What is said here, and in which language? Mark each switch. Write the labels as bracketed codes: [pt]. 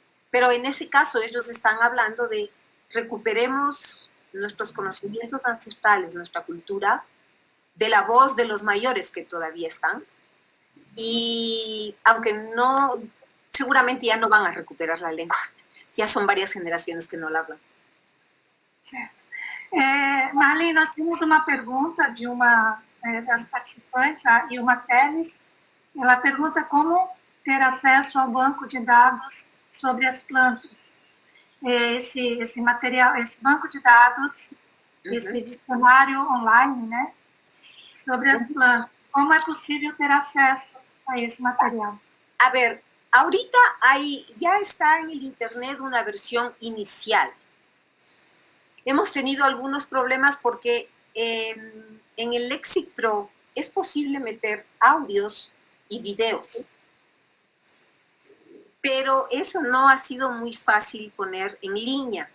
[es] Pero en ese caso ellos están hablando de recuperemos nuestros conocimientos ancestrales, nuestra cultura, de la voz de los mayores que todavía están. Y aunque no, seguramente ya no van a recuperar la lengua. Ya son varias generaciones que no la hablan. [pt] Certo. Marli, nós temos uma pergunta de uma das participantes, a Ilma Teles. Ela pergunta como ter acesso ao banco de dados sobre as plantas. Esse material, esse banco de dados, esse dicionário online, né, sobre as plantas. Como é possível ter acesso a esse material? [es] A ver, ahorita ya está en el internet una versión inicial. Hemos tenido algunos problemas porque en el Lexic Pro es posible meter audios y videos, pero eso no ha sido muy fácil poner en línea.